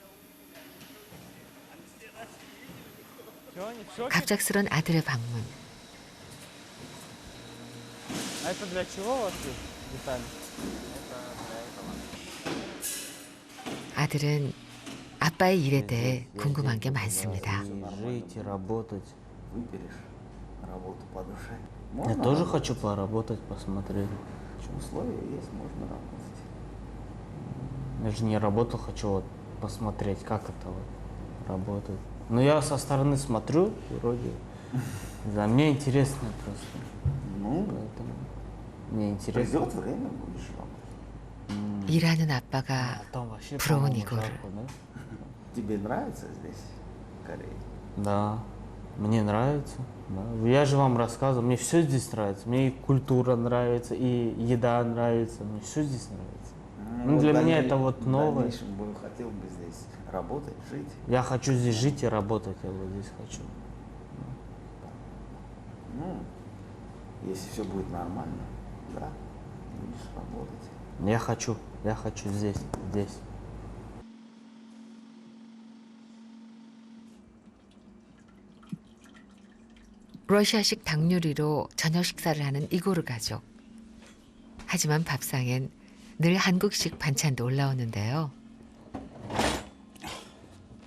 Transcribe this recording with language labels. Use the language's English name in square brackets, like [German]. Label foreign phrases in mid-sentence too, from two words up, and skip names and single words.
[Korean] 갑작스런 아들의 방문. 아들은 아빠의 일에 대해 궁금한 게 많습니다. [Russian] Я тоже хочу поработать, посмотреть. Я же не работал, хочу вот посмотреть, как это вот работает. Но я со стороны смотрю, вроде, да, мне интересно просто. Ну, поэтому мне интересно. Придет время, будешь работать. [Korean] 일하는 아빠가 부러운 이고르. [Russian] Тебе нравится здесь, в Корее? Да, мне нравится. Да. Я же вам рассказывал, мне все здесь нравится. Мне и культура нравится, и еда нравится, мне все здесь нравится. Ну, для меня это вот новое. В дальнейшем хотел бы здесь работать, жить. Я хочу здесь жить и работать, я вот здесь хочу. Ну, если все будет нормально, да, будешь работать. Я хочу здесь. [Korean] 러시아식 닭 요리로 저녁 식사를 하는 이고르 가족. 하지만 밥상엔 늘 한국식 반찬도 올라오는데요.